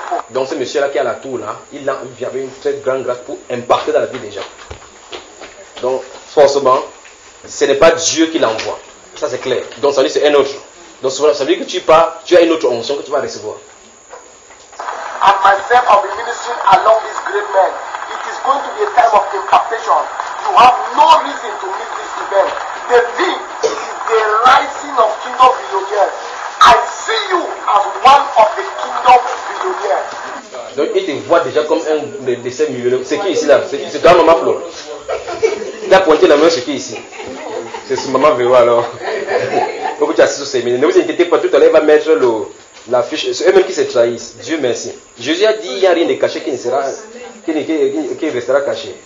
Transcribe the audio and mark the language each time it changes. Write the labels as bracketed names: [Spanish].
[French] Donc ce monsieur-là qui a la tour, là, il avait une très grande grâce pour impacter dans la vie des gens. Donc, forcément, ce n'est pas Dieu qui l'envoie. Ça, c'est clair. Donc, ça veut dire que c'est un autre. Donc, ça veut dire que tu pars, tu as une autre onction que tu vas recevoir. [English] And myself, I'll be ministering along this great man. It is going to be a time of impartation. You have no reason to miss this event. The thing is the rising of kingdom billionaires. I see you as one of the kingdom billionaires. [French] Donc, il te voit déjà comme un de ces millionnaires. C'est qui ici là? C'est toi, maman Flo? Il a pointé la main sur qui ici? C'est ce maman Véro alors. Donc, tu assises au séminaire. Ne vous inquiétez pas, tout à l'heure, il va mettre l'affiche. C'est eux-mêmes qui se trahissent. Dieu merci. Jésus a dit, il n'y a rien de caché qui restera caché.